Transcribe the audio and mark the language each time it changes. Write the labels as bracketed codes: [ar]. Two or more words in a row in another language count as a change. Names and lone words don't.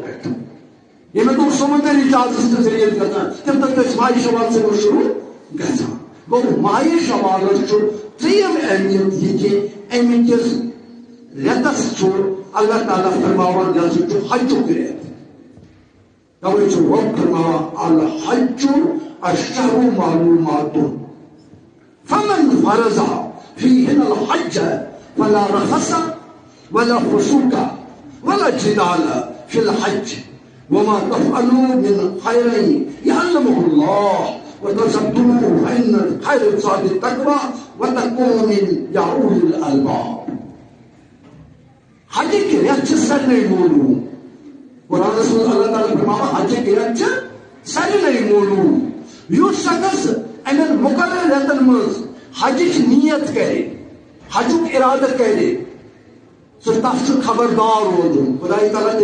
[ks] پٮ۪ٹھ ییٚمہِ دۄہ سمندری جہازس تہِ ذٔریعہٕ گژھان تمہِ دۄہ ٲسۍ ماہِ شوال سۭتۍ شروٗع گژھان گوٚو ماہِ شوالس چھُ 3یم اہمیت یہِ کہِ امہِ کِس رٮ۪تس چھُ اللہ تعالیٰ فرماوان یہِ ہسا چھُ حجُک رٮ۪تھ توے چھُ رۄب فرماوان [ar] الحج الشہر معلومات فمن فرض فیہن الحج فلا رفث ولا فسوق ولا جدال فی الحج وما تفعلوا من خير يعلمه الله وتصدقوا فإن خير الزاد التقوى وتقوا من أولي الألباب [ks] حج کے رٮ۪تھ چھِ سارنٕے معلوٗم قرآنس منٛز اللہ تعالیٰ فرماوان حجٕکۍ رٮ۪تھ چھِ سارنٕے معلوٗم یُس شخص امٮ۪ن مُقرر رٮ۪تن منٛز حجٕچ نیت کرِ حجُک ارادٕ کرِ سُہ تتھ چھُ خبردار روزُن خدایہِ تعالیٰ